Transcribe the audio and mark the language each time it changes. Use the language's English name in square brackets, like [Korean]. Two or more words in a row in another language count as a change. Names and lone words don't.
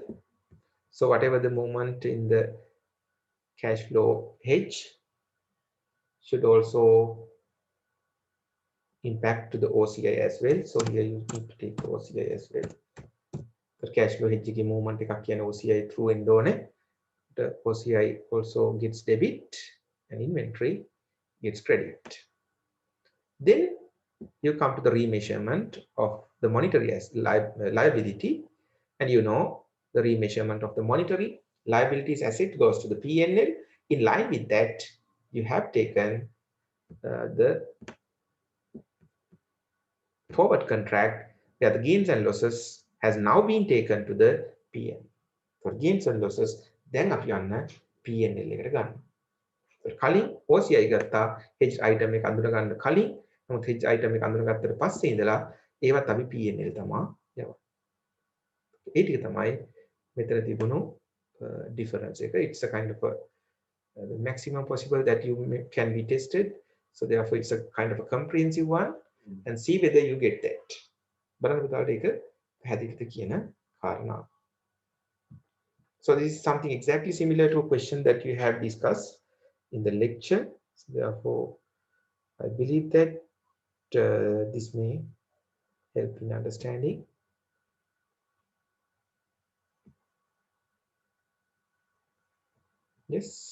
[English] So whatever the movement in the cash flow hedge should also impact to the OCI as well. So here you need to take the OCI as well. The cash flow hedge movement [Sinhala] එකක් කියන [English] OCI through [Sinhala] වෙන්න ඕනේ. [English] The OCI also gets debit and inventory gets credit. Then you come to the remeasurement of the monetary as liability, and you know the remeasurement of the monetary liabilities asset goes to the P&L. In line with that, you have taken the forward contract where the gains and losses has now been taken to the P&L. For gains and losses, then [Sinhala] අපි යන්න [English] P&L [Sinhala] එකට ගන්න. කලින් OCI ගත්තා [English] hedge item [Sinhala] එක අඳුර ගන්න කලින්. නමුත් [English] hedge item [Sinhala] එක අඳුරගත්තට පස්සේ ඉඳලා ඒවත් අපි P&L තමයි යවන්නේ. ඒ ටික තමයි මෙතන තිබුණු difference එක. [English] It's a kind of a the maximum possible that you can be tested. So therefore it's a kind of a comprehensive one, and see whether you get that. [Sinhala] බලන්න පුතාට ඒක පැහැදිලිද කියන කාරණා. [English] So this is something exactly similar to a question that you have discussed in the lecture. So therefore, I believe that this may help in understanding. Yes.